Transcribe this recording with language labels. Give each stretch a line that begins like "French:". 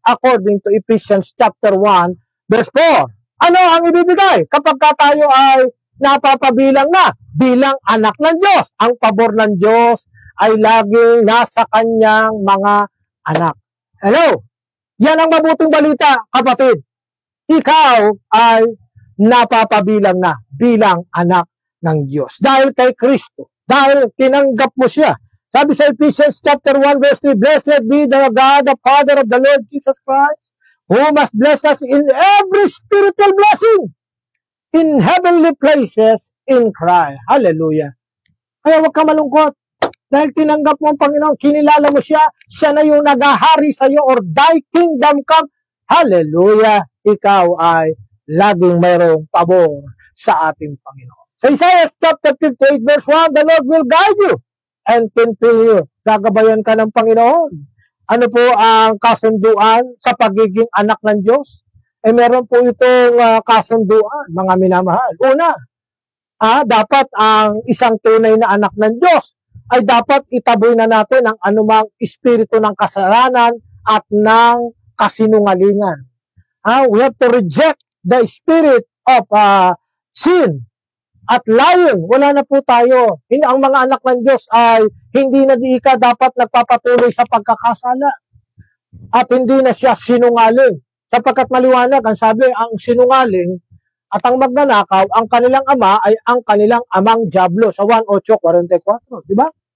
English: According to Ephesians chapter 1, verse 4.
Filipino: Ano ang ibibigay kapag tayo ay napapabilang na bilang anak ng Diyos? Ang pabor ng Diyos ay laging nasa kanyang mga anak. Hello? Yan ang mabuting balita, kapatid. Ikaw ay napapabilang na bilang anak ng Diyos. Dahil kay Kristo. Dahil tinanggap mo siya. Sabi sa
English: Ephesians chapter 1 verse 3, Blessed be the God, the Father of the Lord Jesus Christ, who must bless us in every spiritual blessing in heavenly places in Christ.
Filipino: Hallelujah. Kaya huwag ka malungkot. Dahil tinanggap mo ang Panginoon, kinilala mo siya, siya na yung nagahari sa iyo,
English: or thy kingdom come.
Filipino: Hallelujah. Ikaw ay laging mayroong pabor sa ating Panginoon.
English: Sa Isaiah chapter 58 verse 1, the Lord will guide you and continue.
Filipino: Gagabayan ka ng Panginoon. Ano po ang kasunduan sa pagiging anak ng Diyos? Meron po itong kasunduan, mga minamahal. Una, dapat ang isang tunay na anak ng Diyos ay dapat itaboy na natin ang anumang espiritu ng kasalanan at ng kasinungalingan.
English: We have to reject the spirit of sin at lying.
Filipino: Wala na po tayo. Ang mga anak ng Diyos ay hindi na dapat nagpapatuloy sa pagkakasala. At hindi na siya sinungaling. Sapagkat maliwanag, ang sabi, ang sinungaling at ang magnanakaw, ang kanilang ama ay ang kanilang amang Diablo sa 1:8:44. Diba?